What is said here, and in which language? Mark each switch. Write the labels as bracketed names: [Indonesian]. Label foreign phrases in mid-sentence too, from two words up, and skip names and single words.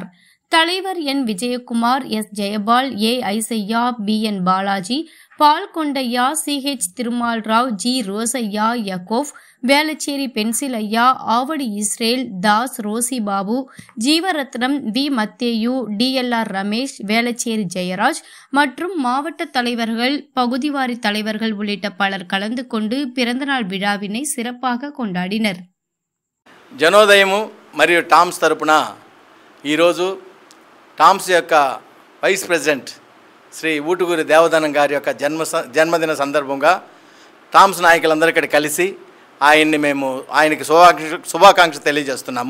[Tamil] தலைவர் என் விஜயகுமார், எஸ் ஜெயபால், ஏ ஐசையா, பி என் பாலாஜி, பால் கொண்டையா, CH திருமால் ராவ், ஜி ரோசையா, யகோப், வேளச்சேரி பென்சில் ஐயா, ஆவடி இஸ்ரேல், தாஸ், ரோசி பாபு, ஜீவரத்னம், வி மத்தேயு, DLR ரமேஷ், வேளச்சேரி ஜெயராஜ் மற்றும் மாவட்ட தலைவர்கள், பகுதிவாரி தலைவர்கள் உள்ளிட்ட பலர் கலந்து கொண்டு பிறந்தநாள் விழாவினை சிறப்பாக கொண்டாடினர். [Telugu] జనోదయము మరియు టామ్స్ తరపున ఈరోజు టామ్స్ యొక్క [English] vice president [Telugu] శ్రీ ఊటుకూరి దేవదానం గారి యొక్క జన్మదిన సందర్భంగా టామ్స్ నాయకులందరూ ఇక్కడ కలిసి ఆయనకి శుభాకాంక్షలు తెలియజేస్తున్నాము.